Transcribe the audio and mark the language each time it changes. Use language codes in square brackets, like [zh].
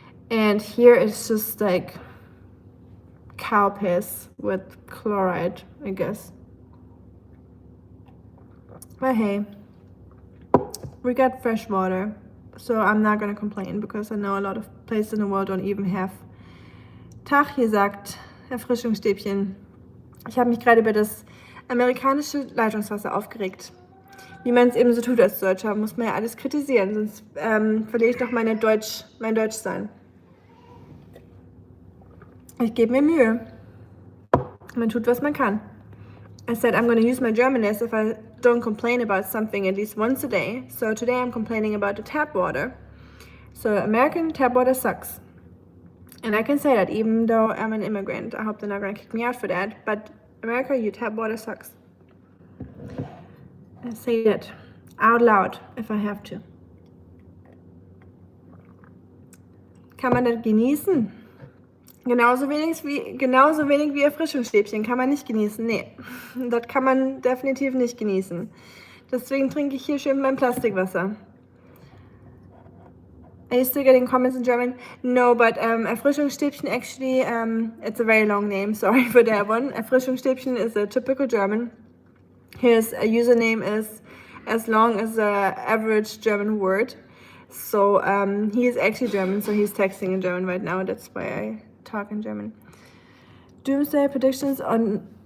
[en] And here it's just like cow piss with chloride, I guess. But hey, we got fresh water, so I'm not gonna complain, because I know a lot of places in the world don't even have. [de] Tag gesagt, Erfrischungsstäbchen. Ich habe mich gerade über das amerikanische Leitungswasser aufgeregt. Wie man es eben so tut als Deutscher, muss man ja alles kritisieren, sonst verliere ich doch mein Deutschsein. Ich gebe mir Mühe. Man tut, was man kann. [en] I said I'm going to use my Germanness if I don't complain about something at least once a day. So today I'm complaining about the tap water. So American tap water sucks. And I can say that even though I'm an immigrant. I hope they're not going to kick me out for that. But America, your tap water sucks. I say that out loud if I have to. [de] Kann man das genießen? Genauso wenig wie Erfrischungsstäbchen kann man nicht genießen. Nee, das kann man definitiv nicht genießen. Deswegen trinke ich hier schön mein Plastikwasser. [en] Are you still getting comments in German? No, but Erfrischungsstäbchen actually, it's a very long name, sorry for that one. Erfrischungsstäbchen is a typical German. His username is as long as the average German word. So he is actually German, so he's texting in German right now. That's why I talk in German. Doomsday predictions on